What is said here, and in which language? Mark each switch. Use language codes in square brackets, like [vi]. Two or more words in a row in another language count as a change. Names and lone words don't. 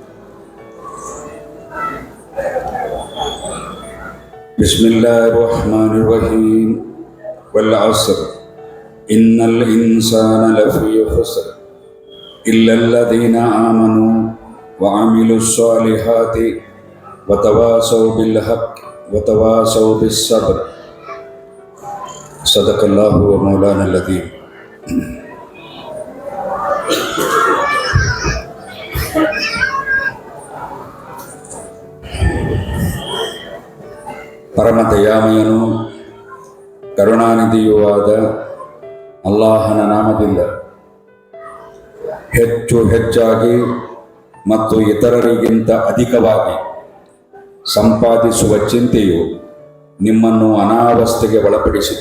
[ar] بسم الله الرحمن الرحيم والعصر إن الإنسان لفي خسر إلا الذين آمنوا وعملوا الصالحات وتواصوا بالحق وتواصوا بالصبر. صدق الله ومولانا العظيم. [kn] ಪರಮ ದಯಾಮಯನು ಕರುಣಾನಿಧಿಯೂ ಆದ ಅಲ್ಲಾಹನ ನಾಮದಿಂದ ಹೆಚ್ಚಾಗಿ ಮತ್ತು ಇತರರಿಗಿಂತ ಅಧಿಕವಾಗಿ ಸಂಪಾದಿಸುವ ಚಿಂತೆಯು ನಿಮ್ಮನ್ನು ಅನಾವಸ್ಥೆಗೆ ಒಳಪಡಿಸಿದೆ.